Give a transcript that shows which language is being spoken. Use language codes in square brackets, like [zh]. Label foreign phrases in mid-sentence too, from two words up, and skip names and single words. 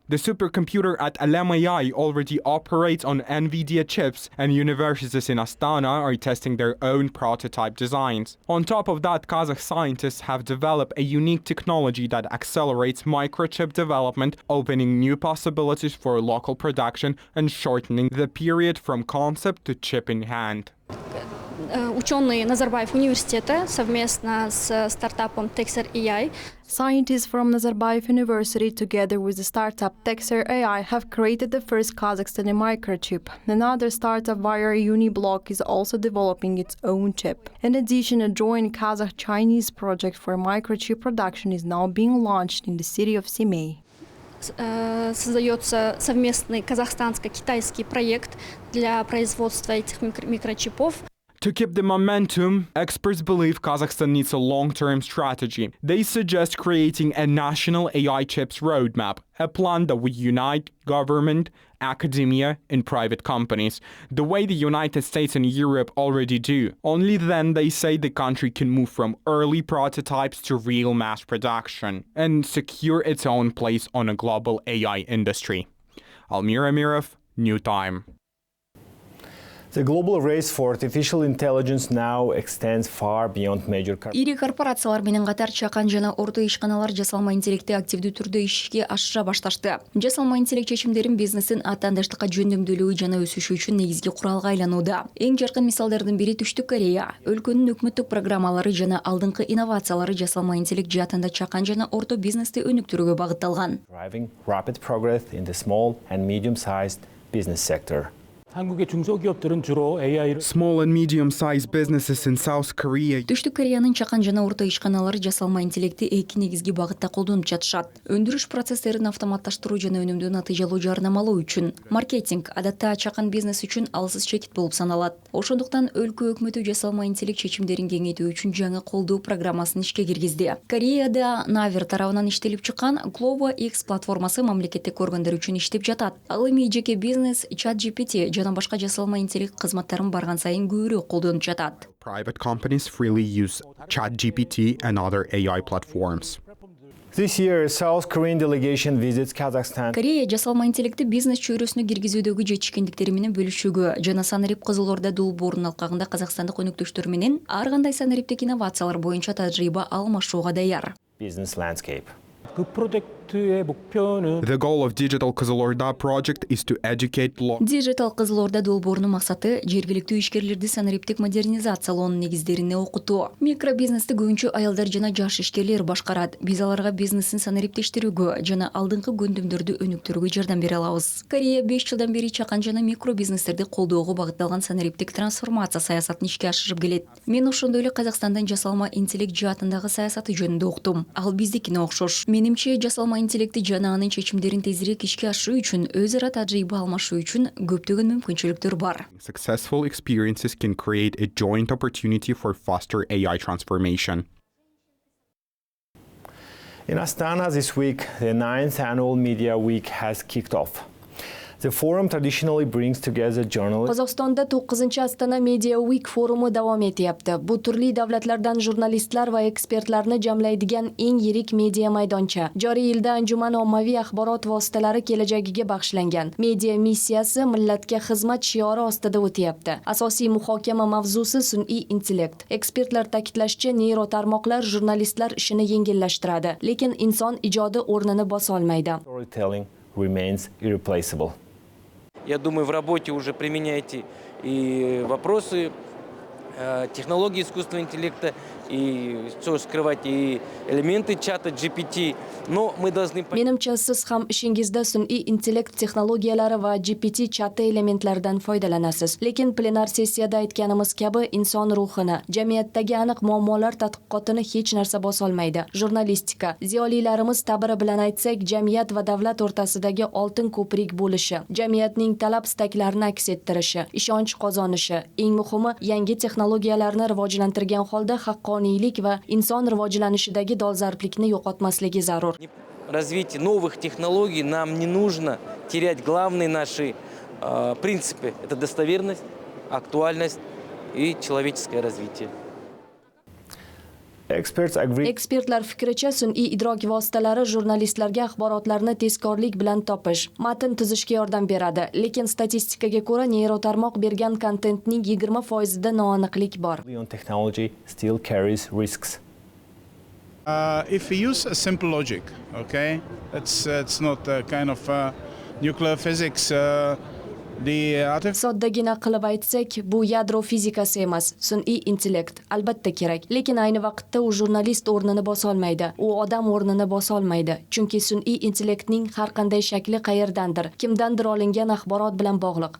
[en] The supercomputer at Alam AI already operates on NVIDIA chips, and universities in Astana are testing their own prototype designs. On top of that, Kazakh scientists have developed a unique technology that accelerates microchip development, opening new possibilities for local production and shortening the period from concept to chip in hand. [ru] Ученые Назарбаев университета совместно с стартапом Texer AI. [en] Scientists from Nazarbayev University, together with the startup Texer AI, have created the first Kazakhstani microchip. Another startup via Uniblock is also developing its own chip. In addition, a joint Kazakh-Chinese project for microchip production is now being launched in the city of Semey. [ru] Создается совместный казахстанско-китайский проект для производства этих микрочипов. [en] To keep the momentum, experts believe Kazakhstan needs a long-term strategy. They suggest creating a national AI chips roadmap, a plan that would unite government, academia, and private companies, the way the United States and Europe already do. Only then, they say, the country can move from early prototypes to real mass production and secure its own place on a global AI industry. Almir Amirov, New Time. The global race for artificial intelligence now extends far beyond major [ky] Ири корпорациялар менен катар чакан жана орто ишканалар жасалма интеллектти активдүү түрдө ишке ашыра башташты. Жасалма интеллект чечимдерин бизнестин атаандаштыкка жөндөмдүүлүгү жана өсүшү үчүн негизги куралга айланууда. Эң жаркын мисалдардын бири Түштүк Корея. Өлкөнүн өкмөттүк программалары жана алдыңкы инновациялары жасалма интеллект жаатында чакан жана орто бизнести өнүктүрүүгө багытталган. [en] Driving rapid progress in the small and medium-sized business sector. Small and medium-sized businesses in South Korea. [ky] Түштүк Кореянын чакан жана орто ишканалары жасалма интеллекти эки негизги багытта колдонуп жатышат. Өндүрүш процесстерин автоматташтыруу жана өнүмдү натыйжалуу жарнамалоо үчүн. Маркетинг адатта чакан бизнес үчүн алсыз чекит болуп саналат. Ошондуктан өлкө өкмөтү жасалма интеллект чечимдерин кеңейтүү үчүн жаңы колдоо программасын ишке киргизди. Кореяда Навер тарабынан иштелип чыккан Glovo X платформасы мамлекеттик органдар үчүн иштеп жатат. Ал эми жеке бизнес ChatGPT жана башка жасалма интеллект кызматтарын барган сайын көбүрөөк колдонуп жатат. [en] Private companies freely use ChatGPT and other AI platforms. This year, South Korean delegation visits Kazakhstan. [ky] Корея жасалма интеллекти бизнес чөйрөсүнө киргизүүдөгү жетишкендиктери менен бөлүшүүгө жана Санарип Кызылорда долбоорунун алкагында казакстандык өнөктөштөр менен ар кандай санариптик инновациялар боюнча тажрыйба алмашууга даяр. [en] Business landscape. The goal of Digital Kızılorda project is to educate [ky] Digital Кызылорда долбоорунун максаты жергиликтүү ишкерлерди санариптик модернизациялоонун негиздерине окутуу. Микробизнести көбүнчө аялдар жана жаш ишкерлер башкарат. Биз аларга бизнесин санариптештирүүгө жана алдыңкы көндүмдөрдү өнүктүрүүгө жардам бере алабыз. Корея 5 жылдан бери чакан жана микробизнестерди колдоого багытталган санариптик трансформация саясатын ишке ашырып келет. Мен ошондой эле Казакстандын жасалма интеллект жаатындагы саясаты жөнүндө уктум. Ал биздикине окшош. Менимче жасалма интеллекти жана анын чечимдерин тезирээк ишке ашыруу үчүн өз ара тажрыйба алмашуу үчүн көптөгөн мүмкүнчүлүктөр бар. [en] Successful experiences can create a joint opportunity for faster AI transformation. In Astana this week, the 9th annual Media Week has kicked off. The forum traditionally brings together journalists. [uz] Qozog'istonda 9-chi Astana Media Week forumi davom etyapti. Bu turli davlatlardan jurnalistlar va ekspertlarni jamlaydigan eng yirik media maydoncha. Joriy yilda anjuman ommaviy axborot vositalari kelajagiga bag'ishlangan. Media missiyasi millatga xizmat shiori ostida o'tyapti. Asosiy muhokama mavzusi sun'iy intellekt. Ekspertlar ta'kidlashicha, neyrotarmoqlar jurnalistlar ishini yengillashtiradi, lekin inson ijodi o'rnini bosa olmaydi. [en] Storytelling remains irreplaceable. [ru] Я думаю, в работе уже применяете и вопросы технологии искусственного интеллекта, и что скрывать, и элементы чата GPT. Но мы должны... [uz] Menimcha siz ham ishingizda sun'iy intellekt texnologiyalari va GPT chati elementlaridan foydalanasiz. Lekin plenar sessiyada aytganimiz kabi inson ruhini, jamiyatdagi aniq muammolar tadqiqotini hech narsa bosolmaydi. Jurnalistika, ziyolilarimiz ta'biri bilan aytsak, jamiyat va davlat o'rtasidagi oltin ko'prik bo'lishi, jamiyatning talab-istaklarini aks ettirishi, ishonch qozonishi, eng muhimi yangi texnologiyalarni rivojlantirgan holda haqqoniylik va inson rivojlanishidagi dolzarblikni yo'qotmasligi zarur. [ru] Развитие новых технологий нам не нужно терять главные наши принципы. Это достоверность, актуальность и человеческое развитие. [uz] Ekspertlar fikricha, sun'iy idrok vositalari jurnalistlarga axborotlarni tezkorlik bilan topish, matn tuzishga yordam beradi, lekin statistikaga ko'ra neyrotarmoq bergan kontentning 20% noaniqlik bor. [en] Technology still carries risks. If we use a simple logic, okay, it's not a kind of nuclear physics. [uz] Soddagina qilib aytsak, bu yadro fizikasi emas, sun'iy intellekt. Albatta kerak, lekin ayni vaqtda u jurnalist o'rnini bosa olmaydi, u odam o'rnini bosa olmaydi. Chunki sun'iy intellektning har qanday shakli qayerdandir, kimdandir olingan axborot bilan bog'liq.